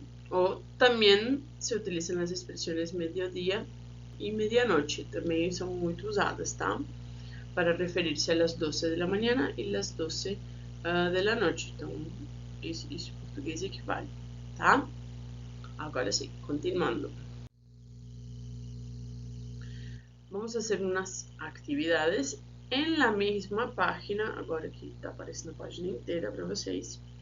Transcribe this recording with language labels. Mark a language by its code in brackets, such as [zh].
[pt] O também se utilizam as expressões mediodía e medianoche. Também são muito usadas, tá? [es] Para referir-se a las 12 de la mañana e las 12 de la noche. [pt] Então, isso em português equivale, tá? Agora sim, continuando. Vamos fazer umas atividades em la mesma página. Agora aqui está aparecendo a página inteira para vocês.